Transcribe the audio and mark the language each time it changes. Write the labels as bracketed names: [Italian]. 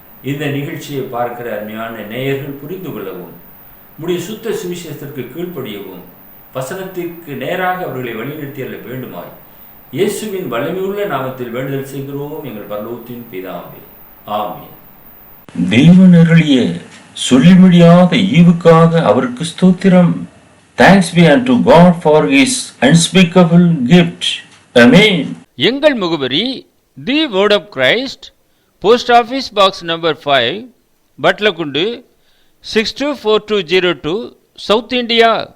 [Tamil] இந்த நிகழ்ச்சியை பார்க்கிற அருமையான நேயர்கள் புரிந்து கொள்ளவும், முடிய சுத்த சுவிசேஷத்திற்கு கீழ்ப்படியவும், வசனத்திற்கு நேராக அவர்களை வழிநடத்தியல்ல வேண்டுமாய் இயேசுவின் வல்லமையுள்ள நாமத்தில் வேண்டுதல் செய்கிறோம் எங்கள் பரலோகத்தின் பிதாவே, ஆமென். தேவன் அருளிய சொல்லி முடியாத ஈவுக்காக அவருக்கு ஸ்தோத்திரம். [English] Thanks be unto God for his unspeakable gift. Amen. [Tamil] எங்கள் முகவரி தி word of Christ, post office box number 5, பட்லகுண்டு 624202, south India.